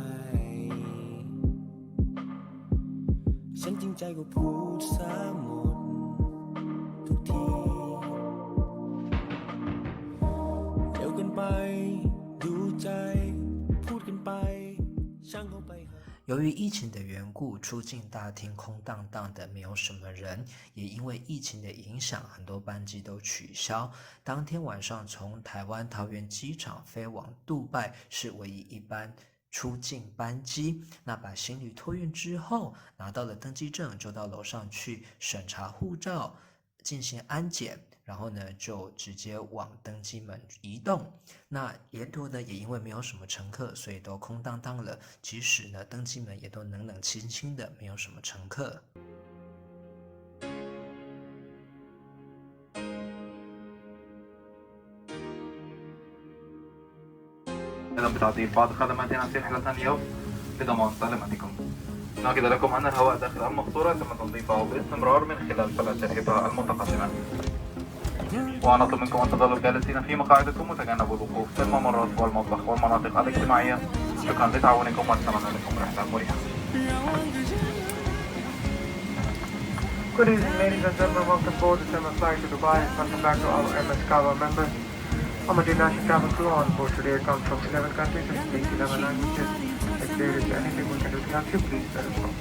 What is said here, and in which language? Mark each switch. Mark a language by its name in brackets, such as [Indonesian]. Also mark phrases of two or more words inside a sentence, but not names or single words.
[Thai] ฉันจริงใจก็พูดซะหมดทุกทีเร็วเกินไปดูใจพูดกันไปช่างเข้าไป [Chinese] 由于疫情的缘故，出境大厅空荡荡的，没有什么人。也因为疫情的影响，很多班机都取消。当天晚上从台湾桃园机场飞往杜拜是唯一一班出境班机。那把行李托运之后，拿到了登机证，就到楼上去审查护照，进行安检。然后呢，就直接往登机门移动。那沿途呢，也因为没有什么乘客，所以都空荡荡了。即使呢，登机门也都冷冷清清的，没有什么乘客。 [Arabic] بتعطيل بعض خدماتنا في رحلة اليوم لضمان سلامتكم. نؤكد لكم أن الهواء داخل المقصورة تم تنظيفه باستمرار من خلال فلاتر الإضاءة المتقدمة. ونطلب منكم أن تظلوا جالسين في مقاعدكم وتجنبوا الوقوف في الممرات والمطبخ والمناطق الاجتماعية. شكرا لتعاونكم ونتمنى لكم رحلة مريحة. [English] Good evening, ladies and gentlemen. Welcome aboard the 7 flight to Dubai. Welcome back to all MS Cargo members. I'm a national travel crew on board today. Comes from 11 countries and speaks 11 languages. If there is anything we can do to help you, please let us know.